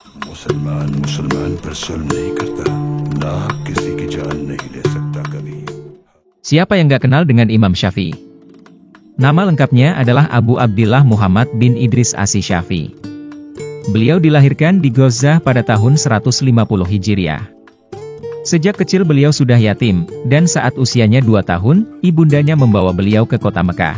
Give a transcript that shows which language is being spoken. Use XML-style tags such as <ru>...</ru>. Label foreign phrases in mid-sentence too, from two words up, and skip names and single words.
<hi>मुसलमान मुसलमान पर जुल्म नहीं करता, नाहक किसी की जान नहीं ले सकता कभी.</hi> <id>Siapa yang gak kenal dengan Imam Syafi'i? Nama lengkapnya adalah Abu Abdillah Muhammad bin Idris Asy-Syafi'i. Beliau dilahirkan di Ghazah pada tahun 150 Hijriah. Sejak kecil beliau sudah yatim, dan saat usianya 2 tahun, ibundanya membawa beliau ke kota Mekah.</id>